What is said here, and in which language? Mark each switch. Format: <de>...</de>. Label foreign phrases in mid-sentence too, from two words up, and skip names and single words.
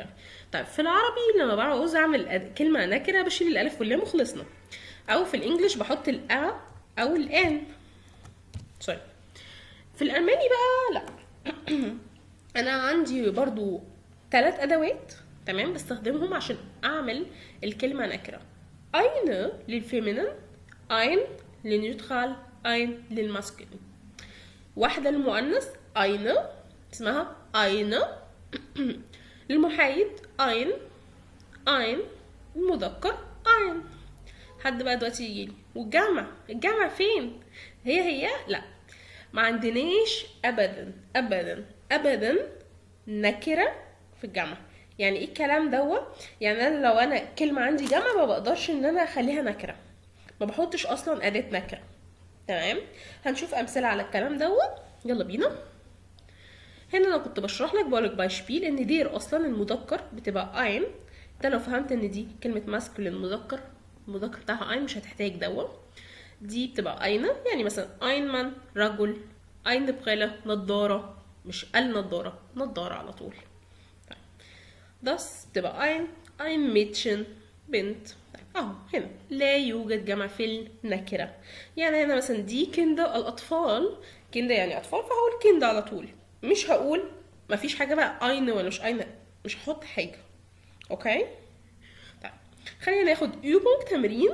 <ar>طيب في العربي لما بعوز اعمل كلمه نكره بشيل الالف واللام وخلصنا، او في الانجليش بحط الأ او الان. سوري. في الالماني بقى لا انا عندي برضو 3 ادوات، تمام، بستخدمهم عشان اعمل الكلمه نكره. eine للفيمينين، ein للنيوترال، ein للماسكولين. واحده للمؤنث eine اسمها eine، المحايد</ar> <de>ein ein،</de> <ar>المذكر ein. حد بقى دلوقتي يجيلي والجمع فين؟ هي لا، ما عندناش ابدا ابدا ابدا نكره في الجمع. يعني ايه الكلام دوت؟ يعني انا لو انا كلمه عندي جمع ما بقدرش ان انا اخليها نكره، ما بحطش اصلا اداه نكره. تمام، هنشوف امثله على الكلام دوت. يلا بينا. هنا انا كنت بشرح لك بقولك</ar> <de>Beispiel in der</de> <ar>اصلا المذكر بتبقى ein. انت لو فهمت ان دي كلمه ماسكولين المذكر بتاعها ein مش هتحتاج دوت. دي بتبقى eine، يعني مثلا</ar> <de>ein Mann</de> <ar>رجل،</ar> <de>eine Brille</de> <ar>نضاره، مش النضاره، نضاره على طول. das بتبقى</ar> <de>ein Mädchen</de> <ar>بنت. اهو هنا لا يوجد جمع في النكره. يعني هنا مثلا دي كندا الاطفال، كندا يعني اطفال، فهقول كندا على طول، مش هقول مفيش حاجه بقى eine ولا مش eine، مش هحط حاجه. اوكي طيب، خلينا ناخد übung تمرين.</ar>